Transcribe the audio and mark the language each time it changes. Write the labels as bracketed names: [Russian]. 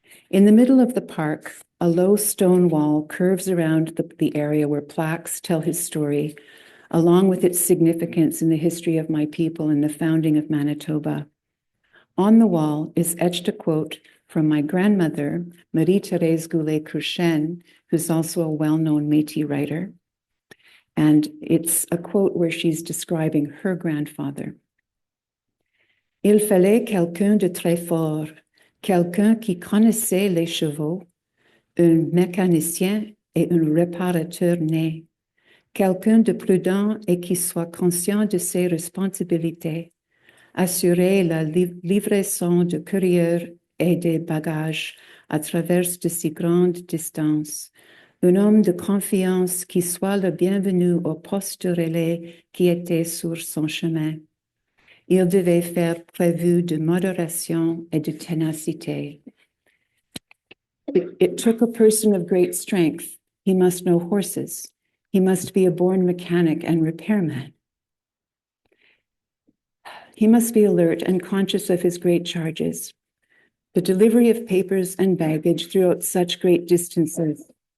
[English] In the middle of the park, a low stone wall curves around the area where plaques tell his story, along with its significance in the history of my people and the founding of Manitoba. On the wall is etched a quote from my grandmother, Marie-Thérèse Goulet-Cruchen, who's also a well-known Métis writer. And it's a quote where she's describing her grandfather. [French] Il fallait quelqu'un de très fort, quelqu'un qui connaissait les chevaux, un mécanicien et un réparateur né, quelqu'un de prudent et qui soit conscient de ses responsabilités, assurer la livraison de courriers et des bagages à travers de si grandes distances. Un homme de confiance qui soit le bienvenu au poste de relais qui était sur son chemin. Il devait faire preuve de modération et de ténacité. [English] It took a person of great strength. He must know horses. He must be a born mechanic and repairman. He must be alert and conscious of his great charges. The delivery of papers and baggage throughout such great distances.